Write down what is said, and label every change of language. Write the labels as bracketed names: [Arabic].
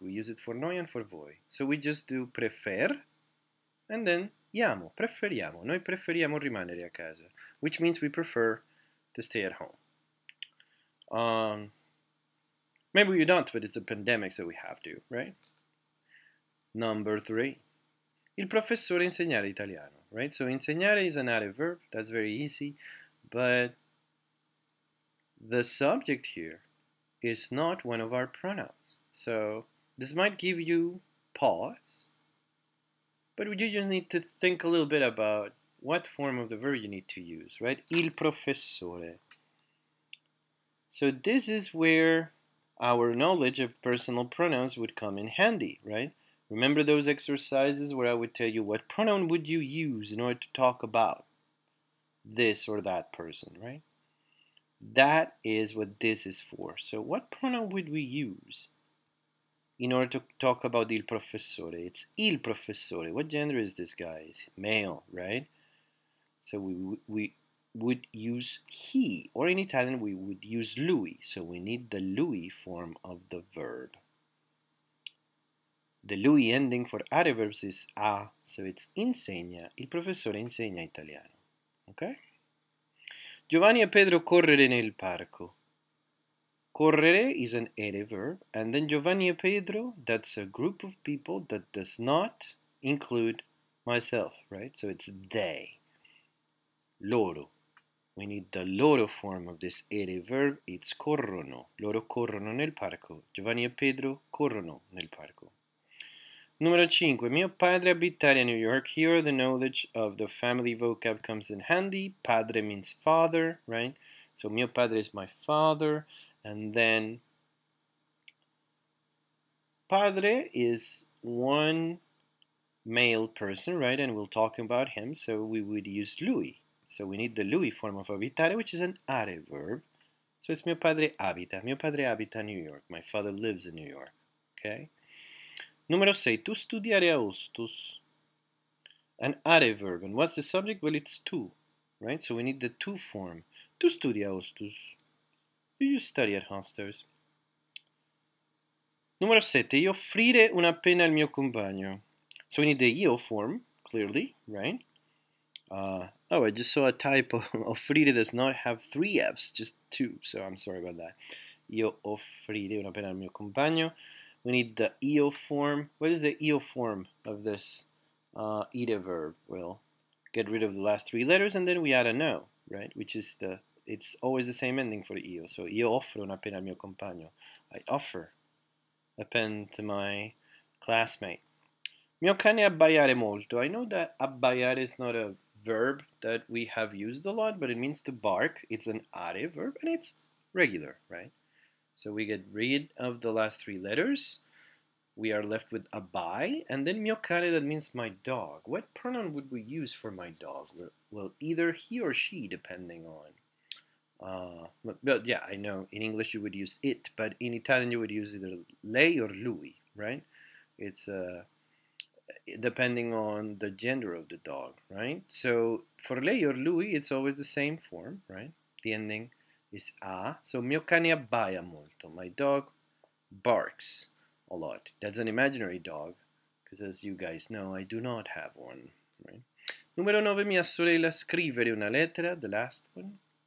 [English] We use it for noi and for voi. So we just do prefer and then iamo, preferiamo. [Italian] Noi preferiamo rimanere a casa, which means we prefer to stay at home. [English] Maybe we don't, but it's a pandemic, so we have to, right? Number 3. [Italian] Il professore insegnare italiano, right? [English] So insegnare is an added verb. That's very easy. But the subject here is not one of our pronouns. So this might give you pause, but you just need to think a little bit about what form of the verb you need to use, right? Il professore. So this is where our knowledge of personal pronouns would come in handy, right? Remember those exercises where I would tell you what pronoun would you use in order to talk about this or that person, right? That is what this is for. So what pronoun would we use in order to talk about il professore? It's il professore. What gender is this guy? It's male, right? So we would use he, or in Italian we would use lui. So we need the lui form of the verb. The lui ending for adverbs is a, so it's insegna. [Italian] Il professore insegna italiano. Okay? Giovanni e Pedro correre nel parco. [English] Correre is an ere verb, and then Giovanni e Pedro, that's a group of people that does not include myself, right? So it's they. Loro. We need the loro form of this ere verb. [Italian] It's corrono. Loro corrono nel parco. Giovanni e Pedro corrono nel parco. Numero 5. Mio padre abitare a New York. [English] Here the knowledge of the family vocab comes in handy. Padre means father, right? So mio padre is my father. And then padre is one male person, right? And we'll talk about him. So we would use lui. So we need the lui form of abitare, which is an are verb. So it's [Italian] mio padre abita. Mio padre abita New York. [English] My father lives in New York. Okay? [Italian] Numero 6. Tu studiare austus. [English] An are verb. And what's the subject? Well, it's tu, right? So we need the tu form. [Italian] Tu studi austus. [English] Do you study at hostels? Numero 7. [Italian] Io offrire una penna al mio compagno. [English] So we need the io form, clearly, right? Oh, I just saw a typo. Offrire does not have 3 F's, just 2. So I'm sorry about that. [Italian] Io offrire una penna al mio compagno. [English] We need the io form. What is the io form of this ire verb? Well, get rid of the last 3 letters and then we add a no, right? Which is it's always the same ending for io. [Italian] So io offro una penna al mio compagno. [English] I offer a pen to my classmate. [Italian] Mio cane abbaiare molto. [English] I know that abbaiare is not a verb that we have used a lot, but it means to bark. It's an are verb and it's regular, right? So we get rid of the last 3 letters. We are left with abbai, and then mio cane, that means my dog. What pronoun would we use for my dog? Well, either he or she, depending on. But yeah, I know in English you would use it, but in Italian you would use either lei or lui, right? It's depending on the gender of the dog, right? So for lei or lui, it's always the same form, right? The ending is a. [Italian] So mio cane abbaia molto. [English] My dog barks a lot. That's an imaginary dog, because as you guys know, I do not have one, right? [Italian] Numero 9, mia sorella scrivere una lettera, [English] the last one.